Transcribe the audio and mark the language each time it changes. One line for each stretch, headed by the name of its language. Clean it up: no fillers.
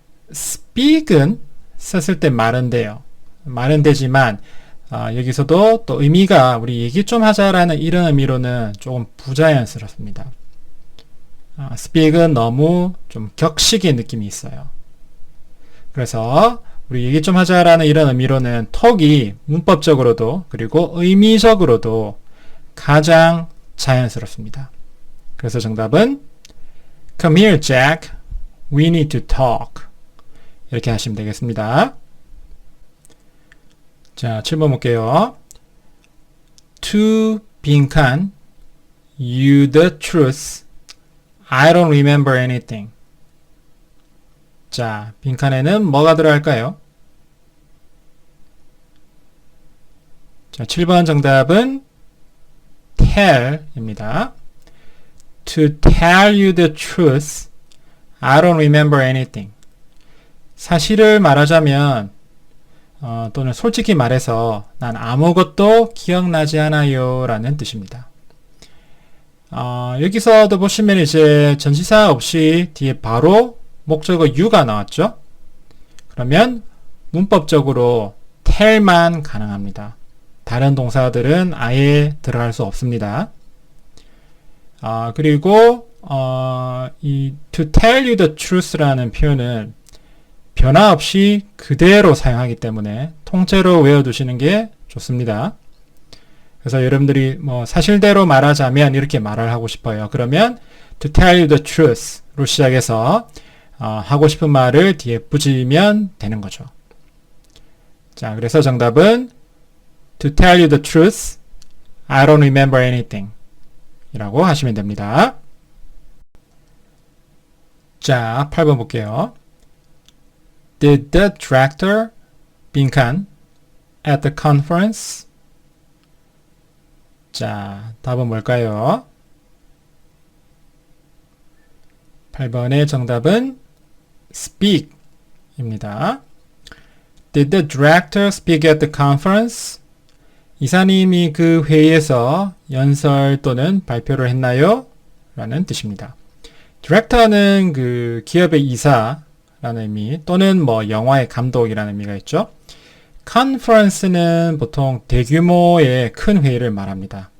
Korean: speak은 썼을 때 말은 돼요. 말은 되지만 여기서도 또 의미가 우리 얘기 좀 하자라는 이런 의미로는 조금 부자연스럽습니다. speak은 너무 좀 격식의 느낌이 있어요. 그래서 우리 얘기 좀 하자라는 이런 의미로는 talk이 문법적으로도 그리고 의미적으로도 가장 자연스럽습니다. 그래서 정답은
English: Come here, Jack. We need to talk.
Korean: 이렇게 하시면 되겠습니다. 자, 7번 볼게요.
English: To 빈칸 You the truth. I don't remember anything.
Korean: 자, 빈칸에는 뭐가 들어갈까요? 자, 7번 정답은 tell입니다.
English: To tell you the truth, I don't remember anything.
Korean: 사실을 말하자면 또는 솔직히 말해서 난 아무것도 기억나지 않아요 라는 뜻입니다. 여기서도 보시면 이제 전치사 없이 뒤에 바로 목적어 you가 나왔죠. 그러면 문법적으로 tell만 가능합니다. 다른 동사들은 아예 들어갈 수 없습니다. 그리고 이
English: to tell you the truth
Korean: 라는 표현은 변화 없이 그대로 사용하기 때문에 통째로 외워두시는 게 좋습니다. 그래서 여러분들이 뭐 사실대로 말하자면 이렇게 말을 하고 싶어요. 그러면
English: to tell you the truth
Korean: 로 시작해서 하고 싶은 말을 뒤에 붙이면 되는 거죠. 자, 그래서 정답은
English: To tell you the truth, I don't remember anything
Korean: 이라고 하시면 됩니다. 자, 8번 볼게요.
English: Did the director 빈칸 at the conference?
Korean: 자, 답은 뭘까요? 8번의 정답은 speak 입니다.
English: Did the director speak at the conference?
Korean: 이사님이 그 회의에서 연설 또는 발표를 했나요? 라는 뜻입니다. 디렉터는 그 기업의 이사라는 의미 또는 뭐 영화의 감독이라는 의미가 있죠. 컨퍼런스는 보통 대규모의 큰 회의를 말합니다.